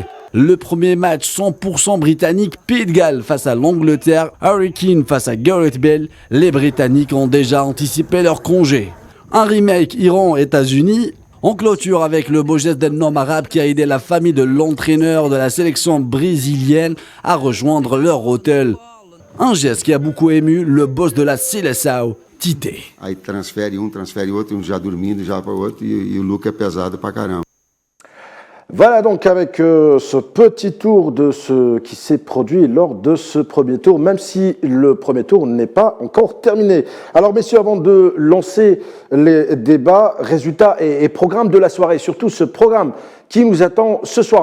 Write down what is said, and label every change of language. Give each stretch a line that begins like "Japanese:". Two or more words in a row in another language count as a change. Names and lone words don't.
French: Le premier match 100% britannique, Pays de Galles face à l'Angleterre, Harry Kane face à Gareth Bale, les Britanniques ont déjà anticipé leur congé. Un remake Iran-États-Unis, on clôture avec le beau geste d'un homme arabe qui a aidé la famille de l'entraîneur de la sélection brésilienne à rejoindre leur hôtel. Un geste qui a beaucoup ému le boss de la Seleção, Tite.
Portuguese: Aí transfere outro, já dormindo já para o outro e o look é pesado pra caramba.
French: Voilà donc avec ce petit tour de ce qui s'est produit lors de ce premier tour, même si le premier tour n'est pas encore terminé. Alors messieurs, avant de lancer les débats, résultats et programme de la soirée, surtout ce programme qui nous attend ce soir.